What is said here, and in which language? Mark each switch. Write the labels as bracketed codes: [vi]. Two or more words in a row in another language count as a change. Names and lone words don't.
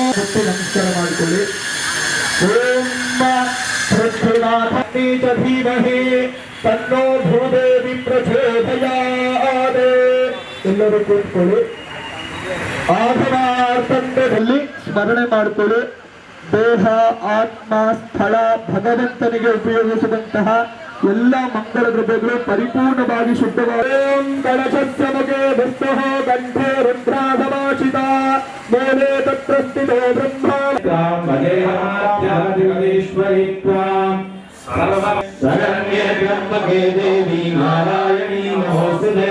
[kn] नमस्कार ಮಾಡಿಕೊಳ್ಳಿ. [sa] ओम पृथ्वीनाथी च धीमहि तन्नो भूदेवी प्रचोदयात्. [kn] ಎಲ್ಲರೂ ಕೂತ್ಕೊಳ್ಳಿ. ಆತ್ಮಾರ್ಥದಲ್ಲಿ ಸ್ಮರಣೆ ಮಾಡಿಕೊಳ್ಳಿ. ದೇಹ, ಆತ್ಮ, ಸ್ಥಳ, ಭಗವಂತನಿಗೆ ಉಪಯೋಗಿಸಿದಂತಹ ಎಲ್ಲ ಮಂಗಳ ದ್ರವ್ಯಗಳು ಪರಿಪೂರ್ಣವಾಗಿ ಶುದ್ಧವಾಗಿ. [sa] ಓಂ ಗಣಪಸ್ಯ ಮುಖೇ ವಿಷ್ಣುಃ ಕಂಠೇ ರುದ್ರಾಸಮಾಚಿತ ಮೂಲೆ ತತ್ರ ಸ್ಥಿತೋ ಬ್ರಹ್ಮ ೇಶ್ವರಿ ಶರಣ್ಯೇ ತ್ರ್ಯಂಬಕೆ ದೇವಿ ನಾರಾಯಣೀ ನಮೋಸ್ತುತೇ.